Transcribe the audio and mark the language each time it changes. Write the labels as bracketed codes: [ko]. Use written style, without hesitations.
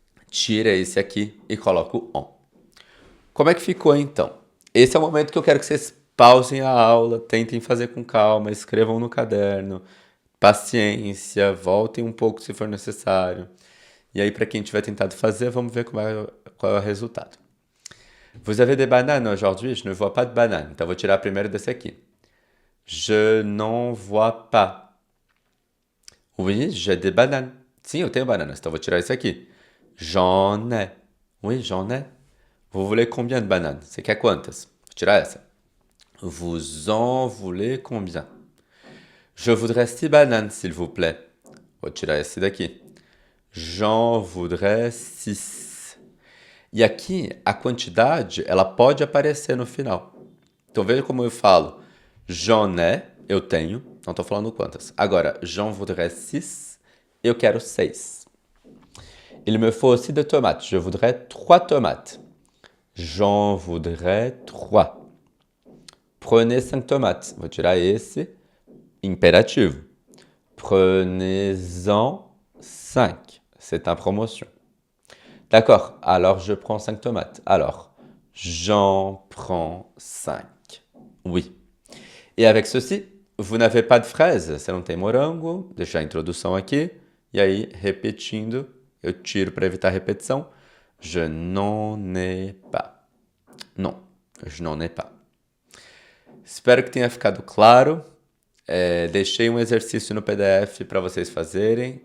[pt] Tira esse aqui e coloca o on. Como é que ficou então? Esse é o momento que eu quero que vocês pausem a aula, tentem fazer com calma, escrevam no caderno, paciência, voltem um pouco se for necessário. E aí, para quem tiver tentado fazer, vamos ver qual é o resultado. [fr] Vous avez des bananes aujourd'hui? Je ne vois pas de bananes. [pt] Então, vou tirar primeiro desse aqui. [fr] Je n'en vois pas. Oui, j'ai des bananes. [pt] Sim, eu tenho bananas. Então, vou tirar esse aqui. [fr] J'en ai. Oui, j'en ai. Vous voulez combien de bananes? [pt] Você quer quantas? Vou tirar essa. [fr] Vous en voulez combien? Je voudrais 6 bananes, s'il vous plaît. [pt] Vou tirar esse daqui. [fr] J'en voudrais 6. [pt] E aqui, a quantidade, ela pode aparecer no final. Então, veja como eu falo. [fr] J'en ai, [pt] eu tenho. Não estou falando quantas. Agora, [fr] j'en voudrais 6, [pt] eu quero 6. [fr] Il me faut aussi de tomates. Je voudrais 3 tomates. J'en voudrais 3. Prenez 5 tomates. [pt] Vou tirar esse. Imperativo. [fr] Prenez-en 5. C'est en promotion. D'accord. Alors, je prends 5 tomates. Alors, j'en prends 5. Oui. E avec ceci, vous n'avez pas de fraises. [pt] Você não tem morango. Deixar a introdução aqui. E aí, repetindo, eu tiro para evitar repetição. [fr] Je n'en ai pas. Non, je n'en ai pas. [pt] Espero que tenha ficado claro. Deixei um exercício no PDF para vocês fazerem.